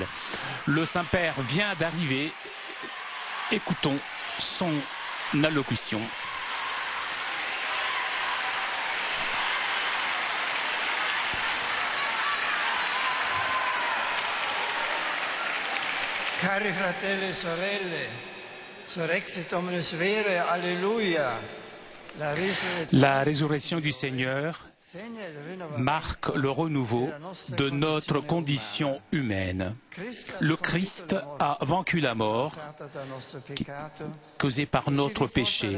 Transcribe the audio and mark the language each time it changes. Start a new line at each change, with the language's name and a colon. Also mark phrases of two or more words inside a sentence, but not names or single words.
French: Le Saint-Père vient d'arriver, écoutons son allocution.
Italian: Cari fratelli e sorelle,
Latin: Surrexit omnes vere,
French: Alléluia. La résurrection du Seigneur marque le renouveau de notre condition humaine. Le Christ a vaincu la mort causée par notre péché.